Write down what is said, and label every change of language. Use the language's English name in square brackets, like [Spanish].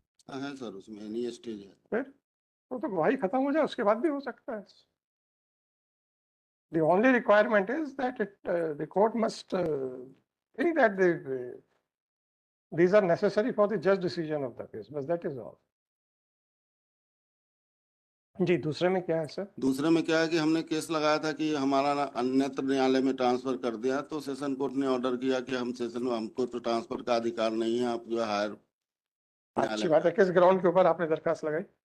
[Hindi] है सर, उसमें any stage है। फिर वो तो गवाही खत्म हो जाए उसके बाद भी हो सकता है। [English] The only requirement is that the court must think that these are necessary for the just decision of the case, but that is all. [Hindi] जी, दूसरे में क्या है सर? दूसरे में क्या है कि हमने केस लगाया था कि हमारा अन्यत्र न्यायालय में ट्रांसफर कर दिया, तो सेशन कोर्ट ने ऑर्डर किया कि हम सेशन में, हमको तो ट्रांसफर का अधिकार नहीं है, आप जो है हायर अच्छी बात है। किस ग्राउंड के ऊपर आपने दरखास्त लगाई?